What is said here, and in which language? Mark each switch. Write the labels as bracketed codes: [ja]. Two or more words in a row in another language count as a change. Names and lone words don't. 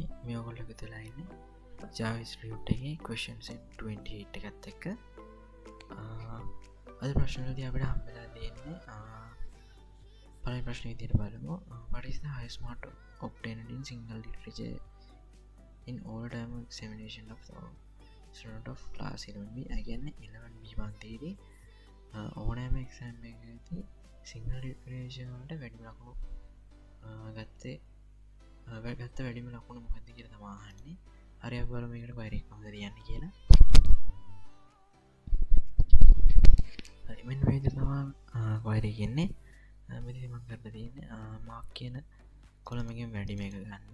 [si] මේ ඔයගොල්ලෝ එකතුලා ඉන්නේ Java Institute එකේ [en] question set [si] 28 එකත් එක්ක අද ප්‍රශ්න වලදී අපිට හම්බෙලා තියෙන්නේ පළවෙනි ප්‍රශ්නේ විදිහට බලමු. [en] What is the highest mark obtained in single literature in all term examination of the student of class 11B? [si] කියන්නේ 11B පන්තියේදී ඕනෑම exam එකකදී [en] single literature [si] වලට වැඩිම ලකුණු ගත්ත වැඩිම ලකුණු මොකක්ද කියලා තමයි අහන්නේ. හරි අපි බලමු මේකට query එක කොහොමද ලියන්නේ කියලා. හරි මෙන්න මේ විදිහට තමයි query එක එන්නේ. මෙතන මම කරලා තියෙන්නේ mark කියන column එකෙන් වැඩිම එක ගන්න.